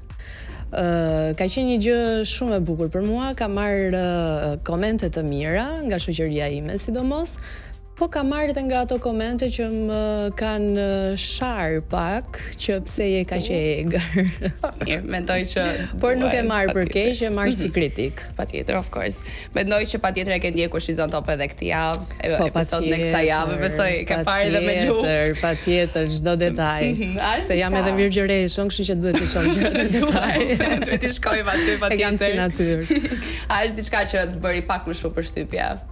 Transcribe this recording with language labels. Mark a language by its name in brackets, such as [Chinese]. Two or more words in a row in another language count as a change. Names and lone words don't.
[Albanian] Ka qenë një gjë shumë e bukur për mua, ka marrë komente të mira nga shoqëria ime sidomos. Po ka marrë edhe nga ato komente që më kanë sharë pak, që pse je kaq e egër. Mirë, mendoj që por nuk e marr për keq, e marr si kritik. Patjetër, [English] of course. [Albanian] Mendoj që patjetër e ke ndjekur She's on Top edhe këtë javë, episodin e kësaj jave, besoj ke parë edhe me lu. Patjetër, çdo detaj. Se jam edhe virgjëreshën, kështu që duhet të shoh gjërat në detaj. Duhet të shkojmë aty patjetër. E kam si natyrë. A është diçka që të bëri pak më shumë përshtypje?